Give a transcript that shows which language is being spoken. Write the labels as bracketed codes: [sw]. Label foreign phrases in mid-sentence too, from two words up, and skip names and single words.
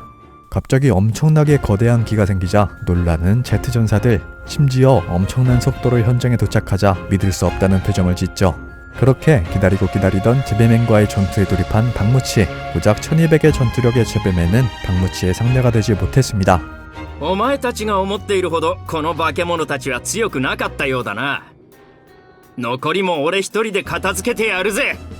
[ko] 갑자기 엄청나게 거대한 기가 생기자 놀라는 제트전사들. 심지어 엄청난 속도로 현장에 도착하자 믿을 수 없다는 표정을 짓죠. 그렇게 기다리고 기다리던 제베맨과의 전투에 돌입한 박무치. 고작 1200의 전투력의 제베맨은 박무치의 상대가 되지 못했습니다. [ja] お前たちが思っているほどこの化け物たちは強くなかったようだな。残りも俺一人で片付けてやるぜ。